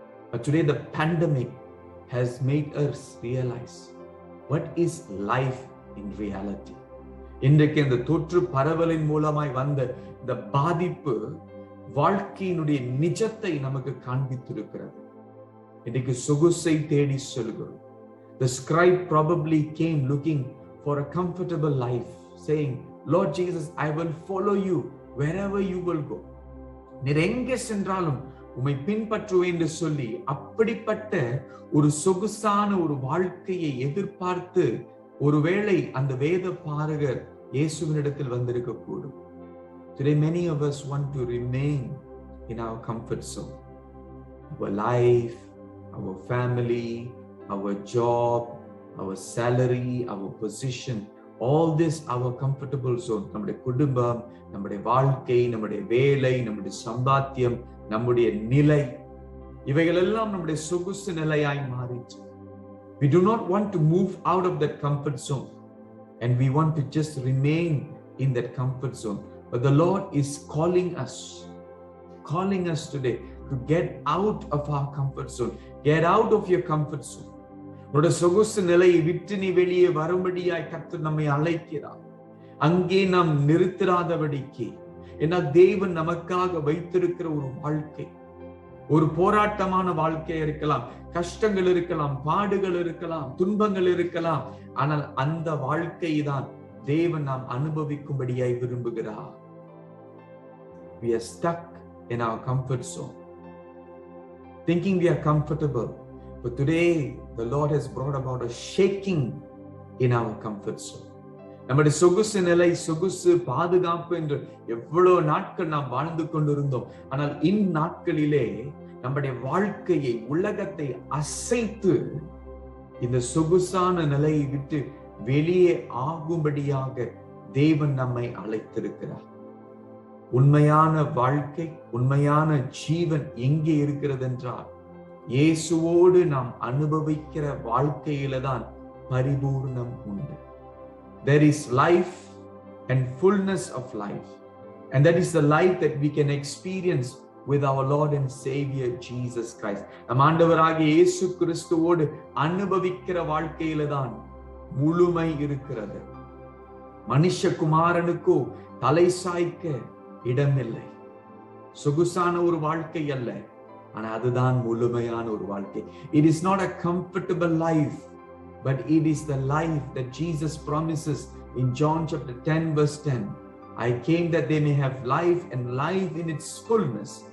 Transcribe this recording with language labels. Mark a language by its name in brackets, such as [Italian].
[English] But today the pandemic has made us realize what is life in reality. [Tamil] இன்றைக்கு இந்த தொற்று பரவலின் மூலமாய் வந்த இந்த பாதிப்பு வாழ்க்கையினுடைய நிஜத்தை நமக்கு காண்பித்திருக்கிறது. இன்றைக்கு சொகுசை தேடி செல்கிறோம். [English] The scribe probably came looking for a comfortable life, saying, Lord Jesus, I will follow you wherever you will go. [Tamil] நீர் எங்கே சென்றாலும் உம்மை பின்பற்றுவேன் என்று சொல்லி அப்படிப்பட்ட ஒரு சொகுசான ஒரு வாழ்க்கையை எதிர்பார்த்து ஒருவேளை அந்த வேத பாரகர் இயேசுவினிடத்தில் வந்திருக்க கூடும். [English] Today many of us want to remain in our comfort zone. Our life, our family, our job, our salary, our position, all this our comfortable zone. [Tamil] நம்முடைய குடும்பம், நம்முடைய வாழ்க்கை, நம்முடைய வேலை, நம்முடைய சம்பாத்தியம், நம்முடைய நிலை, இவைகள் எல்லாம் நம்முடைய சொகுசு நிலையாய் மாறிச்சு. [English] We do not want to move out of that comfort zone, and we want to just remain in that comfort zone. But the Lord is calling us today to get out of our comfort zone. Get out of your comfort zone. [Tamil] உன்னோட சொகுசு நிலையை விட்டு நீ வெளியே வரும்படியாய் கர்த்தர் நம்மை அழைக்கிறார். அங்கே நாம் நிறுத்திராதபடிக்கு, ஏன்னா தேவன் நமக்காக வைத்திருக்கிற ஒரு வாழ்க்கை ஒரு போராட்டமான வாழ்க்கையா இருக்கலாம், கஷ்டங்கள் இருக்கலாம், பாடுகள் இருக்கலாம், துன்பங்கள் இருக்கலாம். ஆனால் அந்த வாழ்க்கை தான் தேவன் நாம் அனுபவிக்கும்படியாய் விரும்புகிறார். [English] We are stuck in our comfort zone, thinking we are comfortable. But today the Lord has brought about a shaking in our comfort zone. [Tamil] நம்முடைய சொகுசு நிலை, சொகுசு பாதுகாப்பு என்று எவ்வளவு நாட்கள் நாம் வாழ்ந்து கொண்டிருந்தோம். ஆனால் இந்நாட்களிலே நம்முடைய வாழ்க்கையை, உலகத்தை அசைத்து இந்த சொகுசான நிலையை விட்டு வெளியே ஆகும்படியாக தேவன் நம்மை அழைத்திருக்கிறார். உண்மையான வாழ்க்கை, உண்மையான ஜீவன் எங்கே இருக்கிறது என்றால் இயேசுவோடு நாம் அனுபவிக்கிற வாழ்க்கையில தான் பரிபூர்ணம் உண்டு. [English] There is life and fullness of life, and that is the life that we can experience with our Lord and Savior Jesus Christ. [Tamil] நம் ஆண்டவராகிய இயேசு கிறிஸ்துவோடு அனுபவிக்கிற வாழ்க்கையில தான் முழுமை இருக்கிறது. மனுஷகுமாரனுக்கோ தலை சாய்க்க இடமில்லை. சொகுசான ஒரு வாழ்க்கை அல்ல, ஆனா அதுதான் முழுமையான ஒரு வாழ்க்கை. [English] It is not a comfortable life, but it is the life that Jesus promises in John chapter 10 verse 10. I came that they may have life and life in its fullness.